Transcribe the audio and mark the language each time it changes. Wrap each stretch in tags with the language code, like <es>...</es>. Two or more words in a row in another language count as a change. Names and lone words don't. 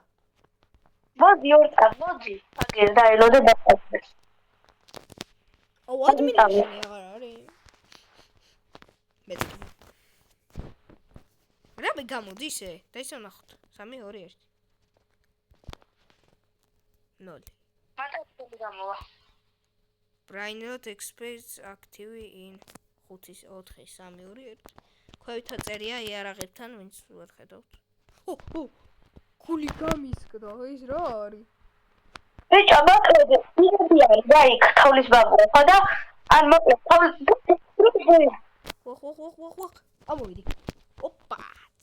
<ka>მოდი აგერ დაელოდე დასაწყისს აუ ადმინისტრაცია აღარ არის მეტი რა მე გამოდი ისე და ისე ნახოთ 3 2 1 0 მარტო გამოვა</ka> <en>Brainrot experts active in</en> <ka>5-4-3-2-1 ქვევითა წერია იარაღებთან ვინც ვერ ხედავთ ქული გამისკდა ეს რა არის ბიჭო მოკლედ პირები არის და იქ თოვლის ბაბუა ხო და ან მოკლედ თოვლის ამოვიდი ოპაც</ka>